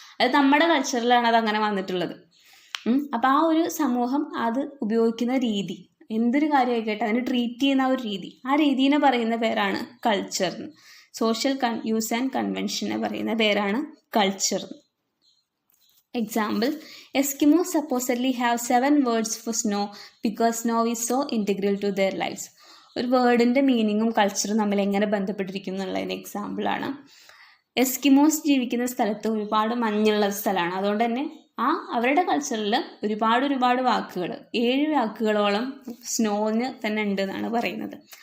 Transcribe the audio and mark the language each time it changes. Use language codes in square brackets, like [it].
[ml] അത് നമ്മുടെ കൾച്ചറിലാണ് അത് അങ്ങനെ വന്നിട്ടുള്ളത്. അപ്പോൾ ആ ഒരു സമൂഹം അത് ഉപയോഗിക്കുന്ന രീതി, എന്തൊരു കാര്യമായിക്കോട്ടെ അതിന് ട്രീറ്റ് ചെയ്യുന്ന ആ ഒരു രീതി, ആ രീതിനെ പറയുന്ന പേരാണ് കൾച്ചർ. [en] social use and [ml] കൺവെൻഷനെ പറയുന്ന പേരാണ് culture. [en] Example, Eskimo supposedly have 7 words for snow because snow is so integral to their lives. [ml] ഒരു വേർഡിൻ്റെ മീനിങ്ങും കൾച്ചറും തമ്മിൽ എങ്ങനെ ബന്ധപ്പെട്ടിരിക്കുന്നു എന്നുള്ളതിന് എക്സാമ്പിളാണ്. എസ്കിമോസ് ജീവിക്കുന്ന സ്ഥലത്ത് ഒരുപാട് മഞ്ഞുള്ള സ്ഥലമാണ്. അതുകൊണ്ട് തന്നെ അവരുടെ കൾച്ചറിൽ ഒരുപാട് വാക്കുകൾ, 7 വാക്കുകളോളം സ്നോന് തന്നെ ഉണ്ട് എന്നാണ് പറയുന്നത്.